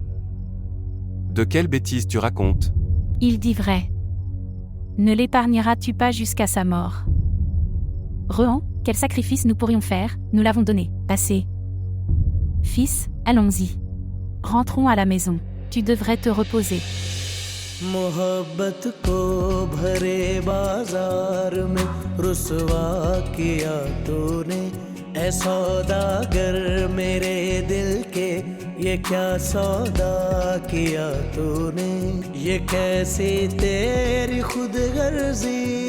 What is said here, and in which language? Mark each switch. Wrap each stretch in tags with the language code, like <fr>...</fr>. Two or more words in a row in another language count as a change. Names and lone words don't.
<fr>De quelles bêtises tu racontes? Il dit vrai. Ne l'épargneras-tu pas jusqu'à sa mort? Rehan, quel sacrifice nous pourrions faire? Nous l'avons donné. Passé. Fils, allons-y. Rentrons à la maison. Tu devrais te reposer.</fr> <hi>मोहब्बत को भरे बाजार में रुसवा किया तूने ऐ सौदागर मेरे दिल के ये क्या सौदा किया तूने ये कैसी तेरी खुदगर्जी</hi>